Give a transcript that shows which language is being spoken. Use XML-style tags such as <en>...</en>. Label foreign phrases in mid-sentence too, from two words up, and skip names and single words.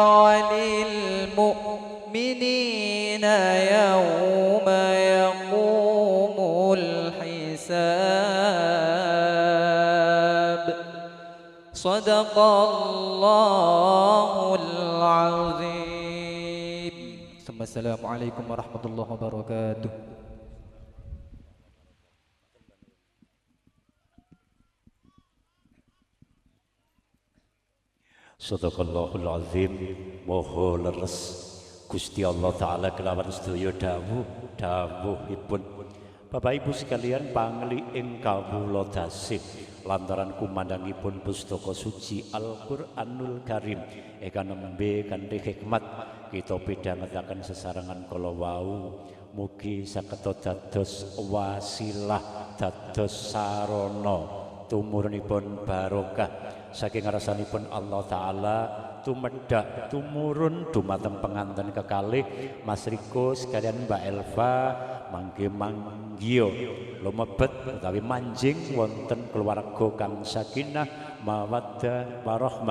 <ar>وللمؤمنين يوم يقوم الحساب صدق الله العظيم. السلام عليكم ورحمة الله وبركاته. صدق الله العظيم.</ar> <jv>Moho leres Gusti Allah taala kelawan sedaya dawuhipun. Bapak Ibu sekalian pangli ing kawula dasih lantaran kumandangipun pustaka suci Al-Qur'anul Karim ingkang nembe kanthi hikmat kita pidhangetaken sesarengan kala wau mugi saged dados wasilah dados sarana tumurunipun barokah saking ngarsanipun Allah taala tumedhak tumurun dumateng penganten kekalih Mas Riko sekalian Mbak Elva mangke manggio lumebet utawi manjing wonten keluarga kang</jv> <ar>سكينة مودة ورحمة.</ar>